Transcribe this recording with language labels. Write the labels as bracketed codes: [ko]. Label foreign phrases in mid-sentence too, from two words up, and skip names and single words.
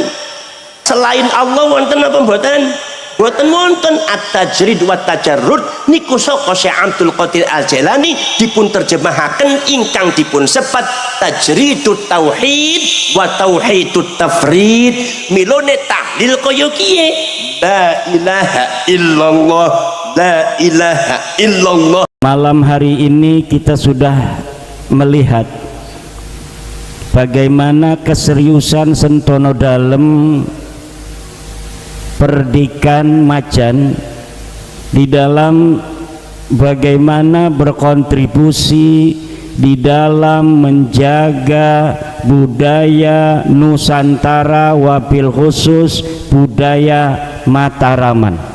[jv] Selain Allah wonten apa mboten? Boten wonten. [ar] التجريد والتجرد [jv] niku saka Syekh Abdul Qadir Al-Jailani dipun terjemahaken ingkang dipun sebat [ar] تجريد التوحيد وتوحيد التفريد. [jv] Milone tahlil kaya kiye? [ar] لا إله إلا الله، لا إله إلا الله. [id] Malam hari ini kita sudah melihat bagaimana keseriusan Sentono Dalem Perdikan Macan di dalam bagaimana berkontribusi di dalam menjaga budaya Nusantara, [ar] وبالخصوص [id] budaya Mataraman,